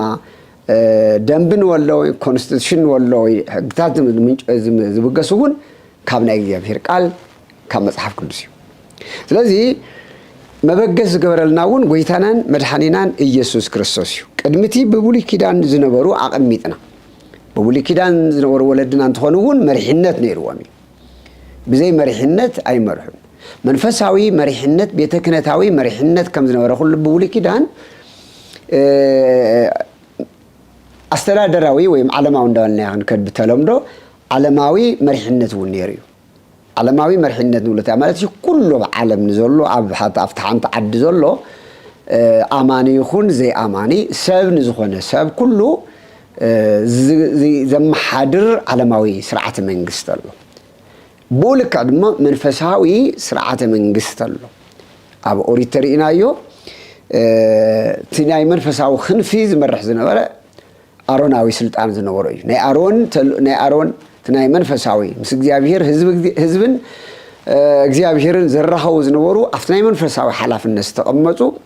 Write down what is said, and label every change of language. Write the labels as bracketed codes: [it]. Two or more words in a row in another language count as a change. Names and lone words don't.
[ti] ደንብ ንወሎ ወይ ኮንስቲቱሽን ንወሎ ወይ ሕግታት ዝብገሱውን ካብ ናይ እግዚአብሔር ቃል ካብ መጽሐፍ ቅዱስ እዩ ስለዚህ መበገስ ዝገበረልናውን ጎይታናን መድኃኒናን ኢየሱስ ክርስቶስ እዩ ቅድሚቲ ብብሉይ ኪዳን ዝነበሩ አቀሚጥና በብሉይ ኪዳን ዝነበሩ ወለድና እንትኾኑውን መሪሕነት ነይርዎም ብዘይ መሪሕነት አይመርሑን መንፈሳዊ መሪሕነት ቤተ ክህነታዊ መሪሕነት ከም ዝነበረ ሁሉ በብሉይ ኪዳን አስተዳደራዊ ወይ ዓለማዊ እንዳልና ያንከድ በተለምዶ ዓለማዊ መሪሕነት እውን ነይሩ ዓለማዊ መሪሕነት ንብለታ ማለት ኩሉ ዓለም ንዘሎ ኣብ ሓንቲ ዓዲ ዘሎ ኣማኒ ይኹን ዘይኣማኒ ሰብ ንዝኾነ ሰብ ኩሉ ዘመሓድር ዓለማዊ ስርዓተ መንግስቲ ኣሎ ብኡ ልክዕ ድማ መንፈሳዊ ስርዓተ መንግስቲ ኣሎ ኣብ ኦሪት ተሪእናዮ እቲ ናይ መንፈሳዊ ክንፊ ዝመርሕ ዝነበረ ኣሮናዊ ስልጣን ዝነበሮ እዩ ናይ ኣሮን ናይ መንፈሳዊ ምስ እግዚአብሔር ህዝብን እግዚአብሔርን ዘራኸቡ ዝነበሩ ኣብቲ ናይ መንፈሳዊ ሓላፍነት ዝተቐመጡ